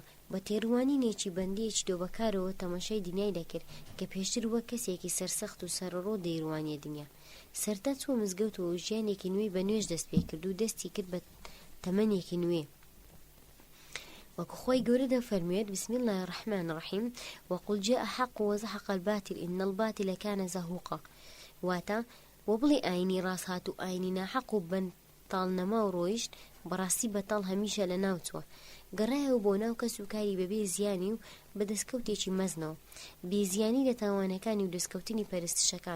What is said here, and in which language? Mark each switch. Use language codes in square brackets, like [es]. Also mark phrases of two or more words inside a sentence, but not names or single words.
[ckb] بە تێڕوانینێکی بەندەیەکی دۆبەکارەوە تەماشای دنیای دەکرد کە پێشتر وەک کەسێکی سەرسەخت و سەرڕۆ دەیڕوانیە دنیا. سەرتا چووە مزگەوتەوە و ژیانێکی نوێی بە نوێژ دەست پێ کرد و دەستی کرد بە تەمەنێکی نوێ. وەکو خۆی گەورە دەفەرموێت: [ar] بسم الله الرحمن الرحیم وقل جاء الحق وزهق الباطل إن الباطل كان زهوقا. [ckb] واتە وەبڵێ ئاینی ڕاست هات و ئاینی ناحەق و بەتاڵ نەما و ڕۆیشت بەڕاستی بەتاڵ هەمیشە لە ناوچووە. گەڕایەوە بۆ ناو کەس و کاری بەبێ زیانی و بە دەستکەوتێکی مەزنەوە. بێزیانی لە تاوانەکانی و دەستکەوتنی پەرستشەکان.